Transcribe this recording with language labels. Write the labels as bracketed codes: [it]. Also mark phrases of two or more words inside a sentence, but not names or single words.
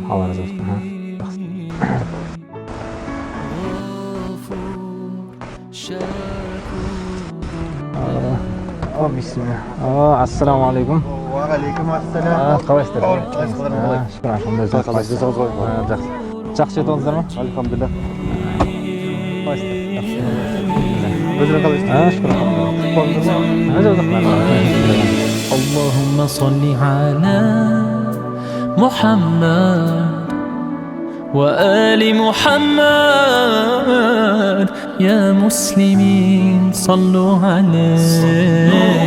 [kk] Алла разы болсын. Bismillah. Ассалаумағалейкум. [ar] وعليكم السلام. [kk] Қалайсыздар? Жақсы жетіңіздер ме? Альхамдулилlah. Өзіңіз қалайсыздар? [ar] اللهم صل على محمد وآل محمد يا مسلمين صلوا عليه.